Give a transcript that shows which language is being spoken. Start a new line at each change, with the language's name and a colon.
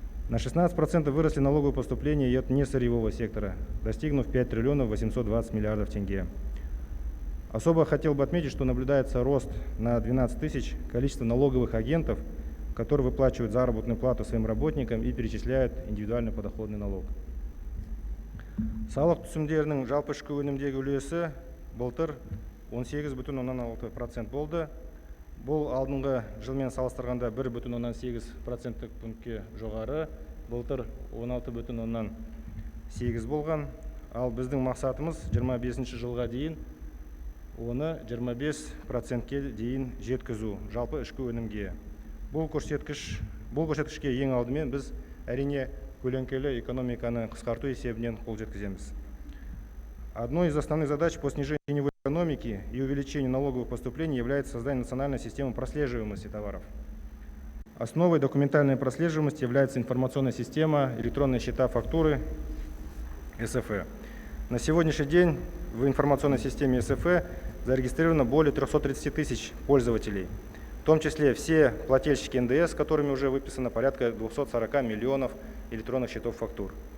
Russian: На 16% выросли налоговые поступления и от несырьевого сектора, достигнув 5 триллионов 820 миллиардов тенге. Особо хотел бы отметить, что наблюдается рост на 12 тысяч количества налоговых агентов, которые выплачивают заработную плату своим работникам и перечисляют индивидуальный подоходный налог.
Kazakh: Салық түсімдерінің жалпы ішкі өнімдегі үлесі былтыр 18,6% болды. Бұл алдыңғы жылмен салыстырғанда 1,8% пунктке жоғары, былтыр 16,8% болған. Ал біздің мақсатымыз 25 жылға дейін оны 25%-ке дейін жеткізу жалпы ішкі өнімге. Бұл көрсеткішке ең алдымен біз әрине көлеңкелі экономиканы қысқарту есебінен қол жеткіземіз.
Russian: Одной из основных задач по снижению теневой экономики и увеличению налоговых поступлений является создание национальной системы прослеживаемости товаров. Основой документальной прослеживаемости является информационная система электронные счета фактуры СФЭ. На сегодняшний день в информационной системе СФЭ зарегистрировано более 330 тысяч пользователей, в том числе все плательщики НДС, которыми уже выписано порядка 240 миллионов электронных счетов фактур.